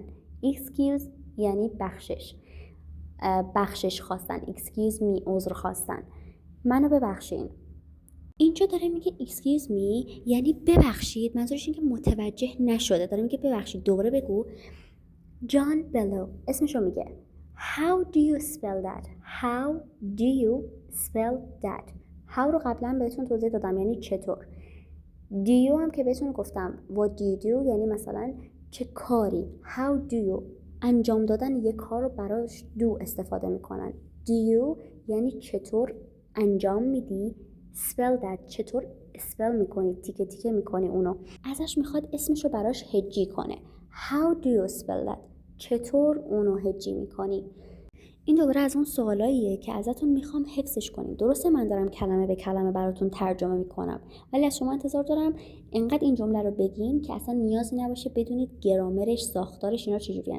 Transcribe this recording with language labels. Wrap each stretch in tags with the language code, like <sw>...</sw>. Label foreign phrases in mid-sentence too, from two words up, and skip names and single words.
<fa>Excuse یعنی بخشش خواستن.</fa> <en>Excuse me</en> <fa>عذر خواستن. منو ببخشین. اینجا داره میگه</fa> <en>excuse me</en> <fa>یعنی ببخشید، منظورش اینه که متوجه نشده. داره میگه ببخشید. دوباره بگو. John Bello اسمشو میگه.</fa> <en>How do you spell that? How do you spell that?</en> <fa>How رو قبلا بهتون توضیح دادم یعنی چطور.</fa> <en>Do you</en> <fa>هم که بهتون گفتم</fa> <en>what do you do</en> <fa>یعنی مثلا چه کاری.</fa> <en>How do you</en> <fa>انجام دادن یک کار رو براش do استفاده میکنن.</fa> <en>Do you</en> <fa>یعنی چطور انجام میدی.</fa> <en>spell that</en> <fa>چطور spell میکنی، تیکه تیکه میکنی اونو. ازش میخواد اسمشو براش هجی کنه.</fa> <en>How do you spell that</en> <fa>چطور اونو هجی میکنی. این دوباره از اون سوالاییه که ازتون میخوام حفظش کنید. درسته من دارم کلمه به کلمه براتون ترجمه میکنم، ولی از شما انتظار دارم انقدر این جمله رو بگین که اصلا نیازی نباشه بدونید گرامرش، ساختارش اینا چجوریه.</fa>